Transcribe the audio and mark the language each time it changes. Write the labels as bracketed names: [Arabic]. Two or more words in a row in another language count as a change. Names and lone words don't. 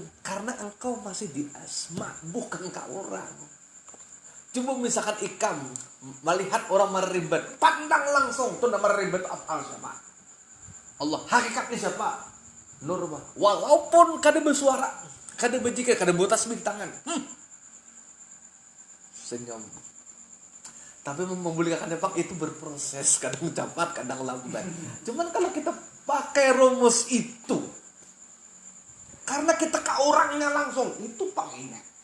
[Indonesian] Karena engkau masih di asma, bukan kau orang. [Banjar] Coba misalkan ikam melihat orang meribet, pandang langsung tuh nama meribet apa siapa? [Indonesian] Allah, hakikatnya siapa? [Banjar] Nur. Walaupun kada bersuara, kada berjikir, kada buat tasbih tangan. [Indonesian] Senyum. Tapi memulihkan nafas itu berproses, kadang cepat, kadang lambat. Cuman kalau kita pakai rumus itu, karena kita ke orangnya langsung, itu panginnya.